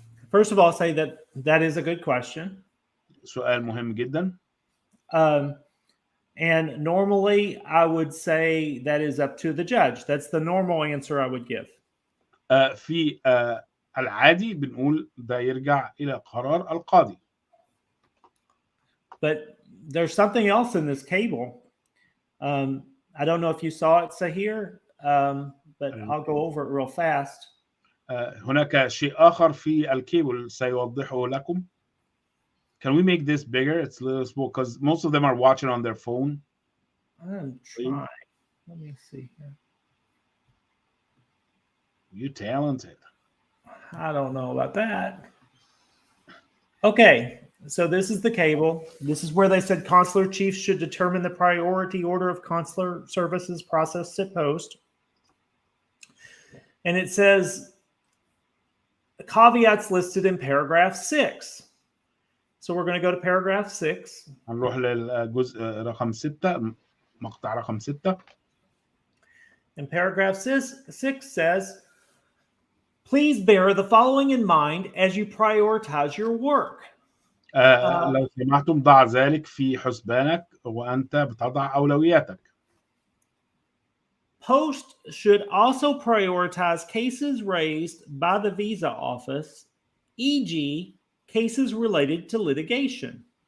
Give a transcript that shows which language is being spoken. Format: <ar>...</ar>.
<en>First of all, I'll say that is a good question.</en> <ar>سؤال مهم جدا.</ar> <en>And normally I would say that is up to the judge. That's the normal answer I would give.</en> <ar>في العادي بنقول ده يرجع إلى قرار القاضي.</ar> <en>But there's something else in this cable. I don't know if you saw it, Saher, but I'll go over it real fast.</en> <ar>هناك شيء آخر في الكيبل سيوضحه لكم.</ar> <en>Can we make this bigger? It's a little small because most of them are watching on their phone. I'm trying. Let me see here. You talented. I don't know about that. Okay, so this is the cable. This is where they said consular chiefs should determine the priority order of consular services processed at post. And it says caveats listed in paragraph 6. So we're going to go to paragraph 6.</en> <ar>هنروح للجزء رقم 6 مقطع رقم 6.</ar> <en>And paragraph 6 says, please bear the following in mind as you prioritize your work.</en> <ar>لو سمحتم ضع ذلك في حسبانك وأنت بتضع أولوياتك.</ar> <en>Post should also prioritize cases raised by the visa office, e.g., cases related to litigation.</en>